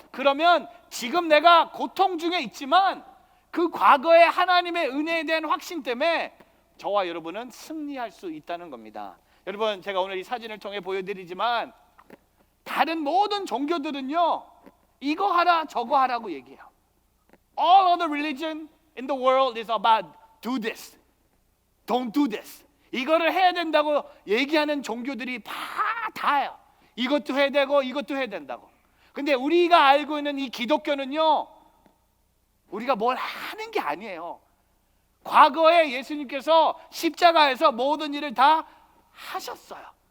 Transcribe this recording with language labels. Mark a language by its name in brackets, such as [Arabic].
[Korean] 그러면 지금 내가 고통 중에 있지만 그 과거의 하나님의 은혜에 대한 확신 때문에 저와 여러분은 승리할 수 있다는 겁니다. 여러분, 제가 오늘 이 사진을 통해 보여드리지만 다른 모든 종교들은요 이거 하라 저거 하라고 얘기해요. [English] All other religion in the world is about do this, don't do this. [Korean] 이거를 해야 된다고 얘기하는 종교들이 다예요. 이것도 해야 되고 이것도 해야 된다고. 근데 우리가 알고 있는 이 기독교는요 우리가 뭘 하는 게 아니에요. 과거에 예수님께서 십자가에서 모든 일을 다 하셨어요.